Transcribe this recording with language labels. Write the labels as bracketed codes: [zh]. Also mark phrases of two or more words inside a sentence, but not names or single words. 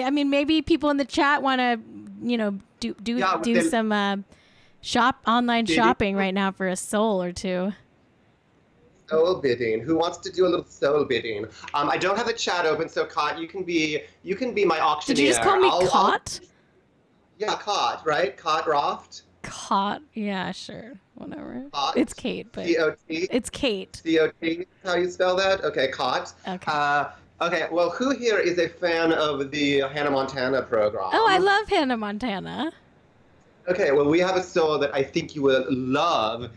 [en] I mean, maybe people in the chat want to, do some online shopping right now for a soul or two. Soul bidding. Who wants to do a little soul bidding? I don't have the chat open, so Cait, you can be my auctioneer. Did you just call me Cait? Yeah, Cait, right? Cait Roft. Cait. Yeah, sure. Whatever. Cait. It's Cait, but C-O-T. it's Cait. C-O-T. How you spell that? Okay, Cait. Okay. Okay. Well, who here is a fan of the Hannah Montana program? Oh, I love Hannah Montana. Okay. Well, we have a soul that I think you will love.